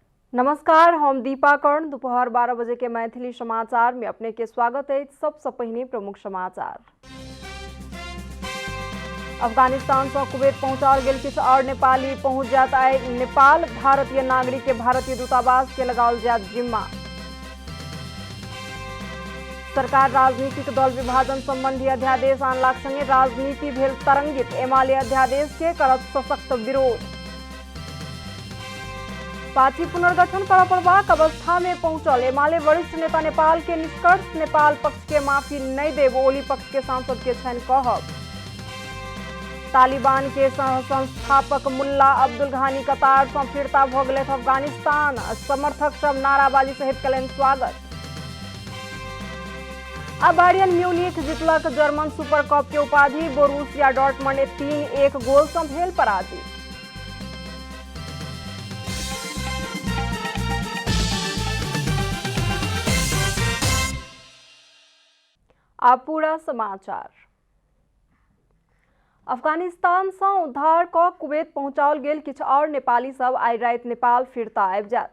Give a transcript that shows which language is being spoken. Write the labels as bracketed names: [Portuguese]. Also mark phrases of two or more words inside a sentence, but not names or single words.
[Maithili] नमस्कार, हम दीपा कर्ण। दोपहर 12 बजे के मैथिली समाचार में अपने के स्वागत है। सबसे पहले प्रमुख समाचार। अफगानिस्तान से कुवैत पहुंचाल गेल किछु और नेपाली पहुंच जाता है नेपाल। भारतीय नागरिक के भारतीय दूतावास के लगाओल जात जिम्मा। सरकार राजनीतिक दल विभाजन संबंधी अध्यादेश आनलाक संगे राजनीति भेल तरंगित। एमाले अध्यादेश के करत सशक्त विरोध। पार्टी पुनर्गठन कर पड़बाक अवस्था में पहुंचल। एमाले वरिष्ठ नेता नेपाल के निष्कर्ष। नेपाल पक्ष के माफी नहीं देब, ओली पक्ष के सांसद के छन कहब। तालिबान के सह संस्थापक मुल्ला अब्दुल घानी कतार से फिरता भ गेल अफगानिस्तान। समर्थक सब नाराबाजी सहित कलन स्वागत। अब बायर्न म्यूनिख जीतलक जर्मन सुपर कप के उपाधि। बोरुसिया डॉर्टमंड 3-1 गोल से भेल पराजित। अब पूरा समाचार। अफगानिस्तान से उद्धार क कुवैत पहुंचाओल गेल किछु और नेपाली सब आइ राति नेपाल फिरता आबि जात।